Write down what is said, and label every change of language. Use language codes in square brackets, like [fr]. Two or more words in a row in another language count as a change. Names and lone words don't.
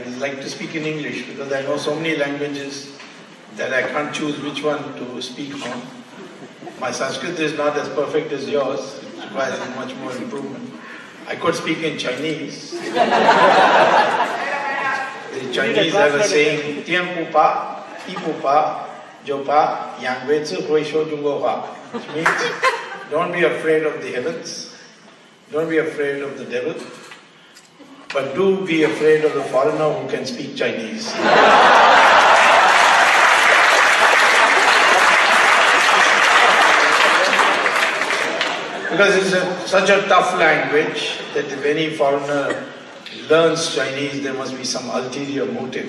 [en] would like to speak in English because I know so many languages that I can't choose which one to speak on. My Sanskrit is not as perfect as yours, it requires much more improvement. I could speak in Chinese. The Chinese have a saying, [zh] 天不怕，地不怕，就怕，洋鬼子会说中国话, [en] which means don't be afraid of the heavens. Don't be afraid of the devil, but do be afraid of the foreigner who can speak Chinese. Because it's such a tough language that if any foreigner learns Chinese, there must be some ulterior motive.